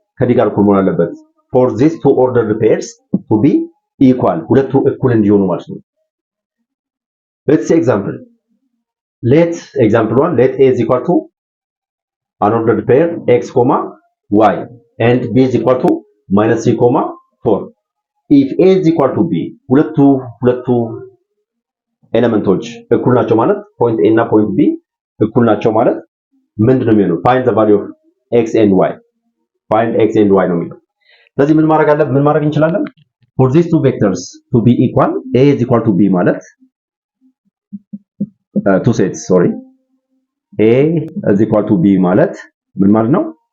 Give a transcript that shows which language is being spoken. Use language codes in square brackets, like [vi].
[am] ከd ጋር እኩል መሆን አለበት። [en] for these two ordered pairs to be equal [am] ሁለቱ እኩል እንዲሆኑ ማለት ነው። [en] let's say example. let example 1 let a is equal to an ordered pair x, y and b is equal to -3, 4. if a is equal to b [am] ሁለቱ ኤሌመንቶች እኩል ናቸው ማለት ፖይንት a እና ፖይንት b እኩል ናቸው ማለት ምንድነው የሚሆነው? [en] find the value of x and y find x and y [am] ነው የሚለው። ስለዚህ ምን ማድረግ እንችላለን? [en] for these two vectors to be equal a is equal to b ማለት two sets sorry a is equal to b [am] ማለት ምን ማለት ነው?